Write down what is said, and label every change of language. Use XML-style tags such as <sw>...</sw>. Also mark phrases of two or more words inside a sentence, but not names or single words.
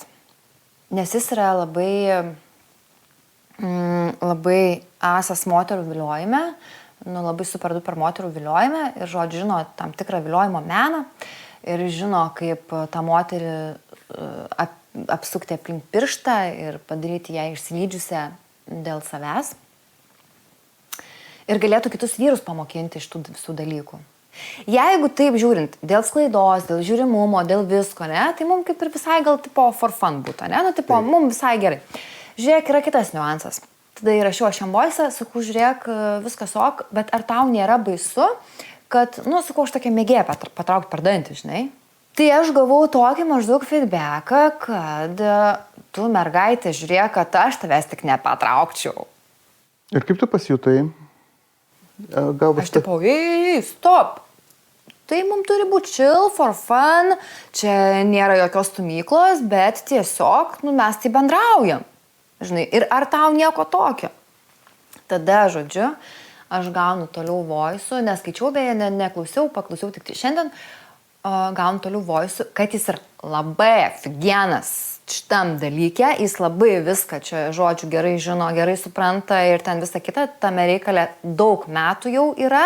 <lt>Nes jis yra labai asas moterų viliojime, labai</lt> <en>super duper</en> <lt>moterų viliojime ir, žodžiu, žino tam tikrą viliojimo meną ir žino, kaip tą moterį apsukti aplink pirštą ir padaryti ją išsilydžiusią dėl savęs. Ir galėtų kitus vyrus pamokinti iš tų visų dalykų. Jeigu taip žiūrint, dėl sklaidos, dėl žiūrimumo, dėl visko, ne, tai mums kaip ir visai gal tipo</lt> <en>for fun</en> <lt>būtų, ne, nu tipo mums visai gerai. Žiūrėk, yra kitas niuansas. Tada įrašiau aš jam voice, sakau, žiūrėk, viskas ok, bet ar tau nėra baisu, kad, nu, sakau, aš tokia mėgėja patraukti per dantį, žinai. Tai aš gavau tokį maždaug feedbacką, kad tu mergaitė žiūrėk, kad aš tavęs tik nepatraukčiau. Ir kaip tu pasijutai? Aš tipo, stop. Tai mums turi būti chill,</lt> <en>for fun,</en> <lt>čia nėra jokios stumyklos, bet tiesiog, nu, mes tai bendraujam. Žinai, ir ar tau nieko tokio? Tada, žodžiu, aš gaunu toliau voice'ų, neskaičiau, beje, neklausiau, paklausiau tik šiandien, gaunu toliau voice'ų, kad jis ir labai aфиgenas šitam dalyke, jis labai viską čia, žodžiu, gerai žino, gerai supranta ir ten visą kitą, tame reikale daug metų jau yra.</lt>